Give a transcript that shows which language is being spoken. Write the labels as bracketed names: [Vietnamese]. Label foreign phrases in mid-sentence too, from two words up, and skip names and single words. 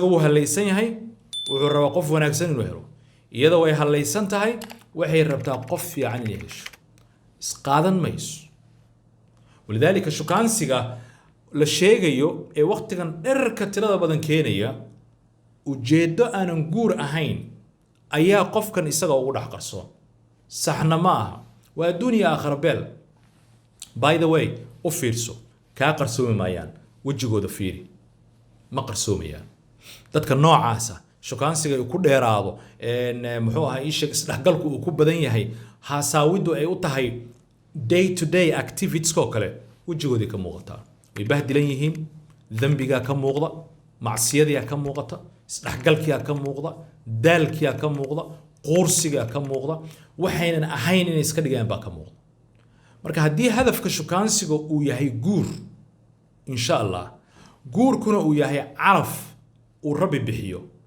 [Somali] wuu halaysan yahay wuxuu rabaa qof wanaagsan inuu helo iyada way halaysan tahay waxay rabtaa qof fiican inay hesho isqaadan mayso walidaalika shukaansiga la sheegayo ee waqtigan dherarka tirada badan keenaya ujeeddo aanan guur ahayn ayaa qofkan isaga ugu dhex qarsoon saxna ma aha waa adduunya aakhira beel [English] by the way [Somali] u fiirso kaa qarsoomi maayaan wejigooda fiiri ma qarsoomayaan dadka noocaasa shukaansiga ay ku dheeraado muxuu ahaa isheeg isdhexgalku uu ku badan yahay haasaawidu ay u tahay [English] day to day activities [Somali] oo kale wejigoodii ka muuqataa way bahdilan yihiin dambigaa ka muuqda macsiyadiyaa ka muuqata isdhexgalkiyaa ka muuqda daalkiyaa ka muuqda quursigaa ka muuqda waxaynan ahayn inay iska dhigaan baa ka muuqda marka haddii hadafka shukaansiga uu yahay guur [Arabic] إن شاء الله [Somali] guurkuna uu yahay calaf uu rabbi bixiyo